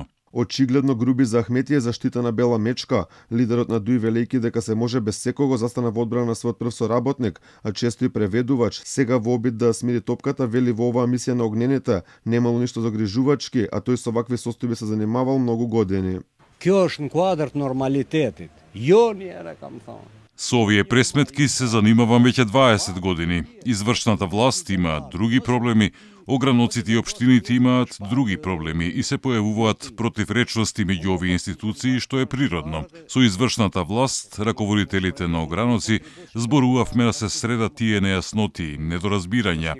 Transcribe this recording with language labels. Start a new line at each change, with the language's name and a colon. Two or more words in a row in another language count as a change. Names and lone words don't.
Macedonian: Очигледно Груби за Ахмети е заштитана бела мечка. Лидерот на Дуј велејќи дека се може без секого застана во одбрана на својот прв соработник, а често и преведувач. Сега во обид да смири топката, вели во оваа мисија на огнените немало ништо загрижувачки, а тој со вакви состојби се занимавал многу години.
Albanian: Kjo është në kuadër të normalitetit. Jo njëra kam thonë.
Macedonian: Со овие пресметки се занимавам веќе 20 години. Извршната власт има други проблеми, ограноците и општините имаат други проблеми и се појавуваат противречности меѓу овие институции, што е природно. Со извршната власт, раководителите на ограноци зборувавме да се средат тие нејасноти, недоразбирања.